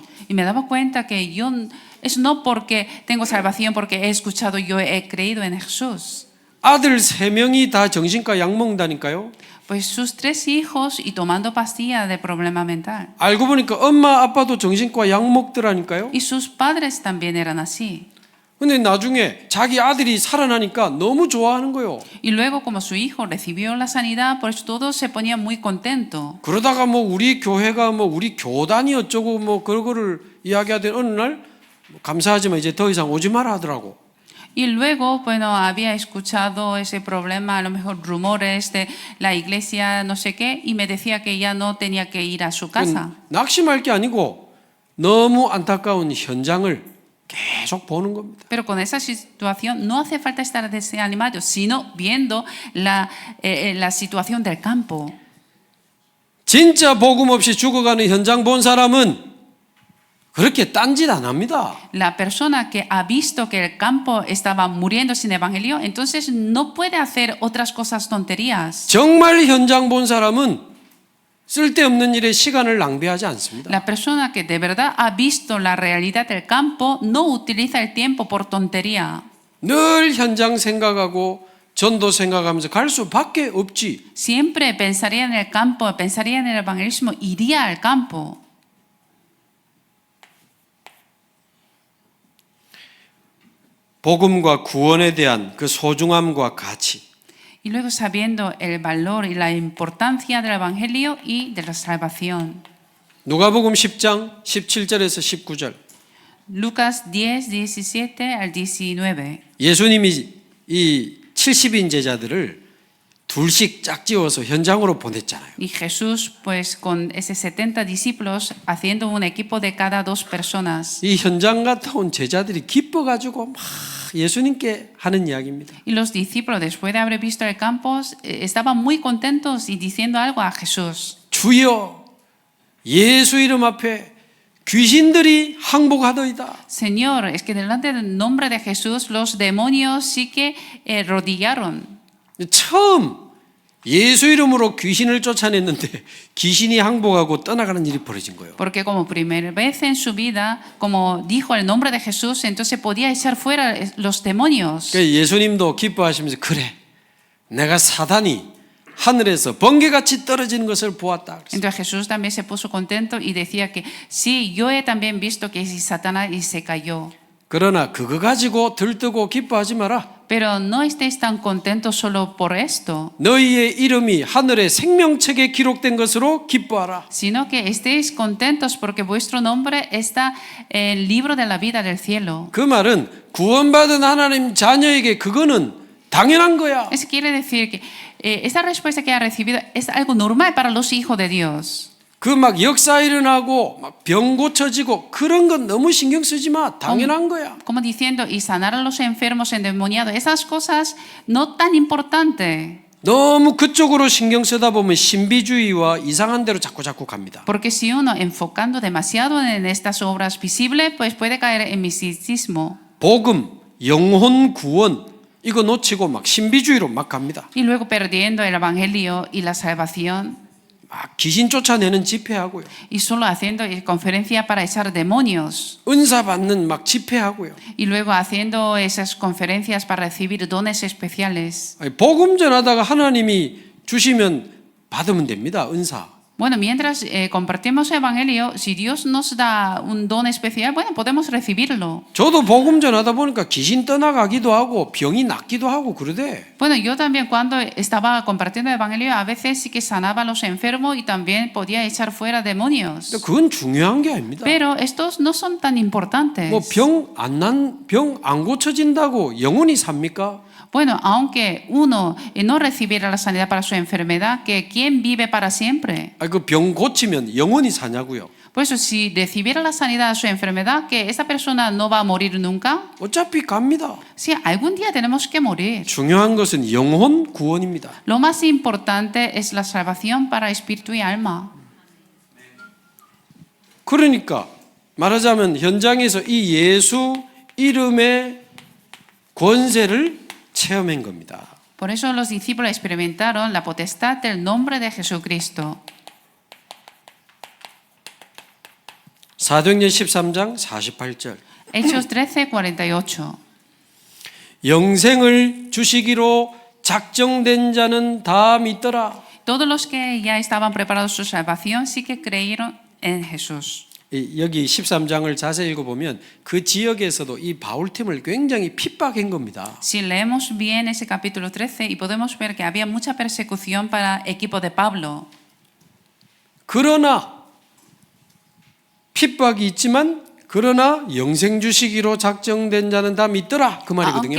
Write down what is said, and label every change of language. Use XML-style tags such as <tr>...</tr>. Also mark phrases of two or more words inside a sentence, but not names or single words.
<es>Y me daba cuenta que yo, es no porque tengo salvación, porque he escuchado, yo he creído en Jesús.</es> <ko>아들 3명이 다 정신과 약 먹는다니까요.</ko> <es>Pues sus 3 hijos y tomando pastillas de problema mental.</es> <ko>알고 보니까 엄마 아빠도 정신과 약 먹더라니까요.</ko> <es>Y sus padres también eran así.</es> <ko>근데 나중에 자기 아들이 살아나니까 너무 좋아하는 거예요.</ko> <es>Y luego como su hijo recibió la sanidad, pues todos se ponían muy contentos.</es> <ko>그러다가 뭐 우리 교회가 뭐 우리 교단이 어쩌고 뭐 그거를 이야기하던 어느 날 감사하지만 이제 더 이상 오지 마라 하더라고.</ko> <es>Y luego, bueno, había escuchado ese problema, a lo mejor rumores de la iglesia, no sé qué, y me decía que ya no tenía que ir a su casa.</es> <ko>낙심할 게 아니고 너무 안타까운 현장을 계속 보는 겁니다.</ko> <es>Pero con esa situación no hace falta estar desanimado, sino viendo la situación del campo.</es> <ko>진짜 복음 없이 죽어가는 현장 본 사람은 그렇게 딴짓 안 합니다.</ko> <es>La persona que ha visto que el campo estaba muriendo sin evangelio, entonces no puede hacer otras cosas tonterías.</es> <ko>정말 현장 본 사람은 쓸데없는 일에 시간을 낭비하지 않습니다.</ko> <es>La persona que de verdad ha visto la realidad del campo no utiliza el tiempo por tontería.</es> <ko>늘 현장 생각하고 전도 생각하면서 갈 수밖에 없지.</ko> <es>Siempre pensaría en el campo, pensaría en el evangelismo, iría al campo.</es> <ko>복음과 구원에 대한 그 소중함과 가치.</ko> <es>Y luego sabiendo el valor y la importancia del evangelio y de la salvación.</es> <ko>누가복음 10장 17절에서 19절.</ko> <es>Lucas 10, 17 al 19.</es> <ko>예수님이 이 70인 제자들을 둘씩 짝지어서 현장으로 보냈잖아요.</ko> <es>Y Jesús, pues con esos 70 discípulos, haciendo un equipo de cada 2 personas.</es> <ko>이 현장 갔다 온 제자들이 기뻐가지고 막 예수님께 하는 이야기입니다.</ko> <es>Y los discípulos, después de haber visto el campo, estaban muy contentos y diciendo algo a Jesús.</es> <ko>주여, 예수 이름 앞에 귀신들이 항복하더이다.</ko> <es>Señor, es que delante del nombre de Jesús los demonios sí que rodillaron.</es> <ko>처음 예수 이름으로 귀신을 쫓아냈는데 귀신이 항복하고 떠나가는 일이 벌어진 거예요.</ko> <es>Porque como primera vez en su vida, como dijo el nombre de Jesús, entonces podía echar fuera los demonios.</es> <ko>그러니까 예수님도 기뻐하시면서 그래, 내가 사단이 하늘에서 번개같이 떨어지는 것을 보았다.</ko> <es>Entonces Jesús también se puso contento y decía que sí, yo he también visto que es Satanás y se cayó.</es> <ko>그러나 그거 가지고 들뜨고 기뻐하지 마라.</ko> <es>Pero no estéis tan contentos solo por esto,</es> <ko>너희의 이름이 하늘의 생명책에 기록된 것으로 기뻐하라.</ko> <es>sino que estéis contentos porque vuestro nombre está en el libro de la vida del cielo.</es> <ko>그 말은 구원받은 하나님 자녀에게 그거는 당연한 거야.</ko> <es>Eso quiere decir que esta respuesta que ha recibido es algo normal para los hijos de Dios.</es> <ko>그 막 역사 일어나고 막 병 고쳐지고 그런 건 너무 신경 쓰지 마. 당연한 거야.</ko> <es>Como diciendo, y sanar a los enfermos endemoniados, esas cosas no tan importantes.</es> <ko>너무 그쪽으로 신경 쓰다 보면 신비주의와 이상한 대로 자꾸 갑니다.</ko> <es>Porque si uno enfocando demasiado en estas obras visibles, pues puede caer en misticismo.</es> <ko>복음, 영혼 구원 이거 놓치고 막 신비주의로 막 갑니다.</ko> <es>Y luego perdiendo el evangelio y la salvación.</es> <ko>막 귀신 쫓아내는 집회하고요.</ko> <es>Y solo haciendo conferencia para echar demonios.</es> <ko>은사 받는 막 집회하고요.</ko> <es>Y luego haciendo esas conferencias para recibir dones especiales.</es> <ko>아니, 복음 전하다가 하나님이 주시면 받으면 됩니다. 은사.</ko> <es>Bueno, mientras compartimos el evangelio, si Dios nos da un don especial, bueno, podemos recibirlo.</es> <ko>저도 복음 전하다 보니까 귀신 떠나가기도 하고 병이 낫기도 하고 그러대.</ko> <es>Bueno, yo también cuando estaba compartiendo el evangelio, a veces sí que sanaba a los enfermos y también podía echar fuera demonios.</es> <ko>근데 그건 중요한 게 아닙니다.</ko> <es>Pero estos no son tan importantes.</es> <ko>뭐 병 안 고쳐진다고 영원히 삽니까?</ko> <es>Bueno, aunque uno no recibiera la sanidad para su enfermedad, que ¿quién vive para siempre?</es> <ko>그 병 고치면 영원히 사냐고요.</ko> <es>Por eso, si recibiera la sanidad a su enfermedad, que esa persona no va a morir nunca.</es> <ko>어차피 갑니다.</ko> <es>Sí, algún día tenemos que morir.</es> <ko>중요한 것은 영혼 구원입니다.</ko> <es>Lo más importante es la salvación para espíritu y alma.</es> <ko>그러니까 말하자면 현장에서 이 예수 이름의 권세를 체험한 겁니다.</ko> <es>Por eso los discípulos experimentaron la potestad del nombre de Jesucristo.</es> <ko>사도행전 13장 48절.</ko> <es>Hechos 13:48.</es> <ko>영생을 주시기로 작정된 자는 다 믿더라.</ko> <es>Todos los que ya estaban preparados su salvación sí que creyeron en Jesús.</es> <ko>여기 13장을 자세히 읽어보면 그 지역에서도 이 바울팀을 굉장히 핍박한 겁니다.</ko> <es>Si leemos bien ese capítulo 13 y podemos ver que había mucha persecución para el equipo de Pablo.</es> <ko>그러나 핍박이 있지만 그러나 영생 주시기로 작정된 자는 다 믿더라 그 말이거든요.</ko>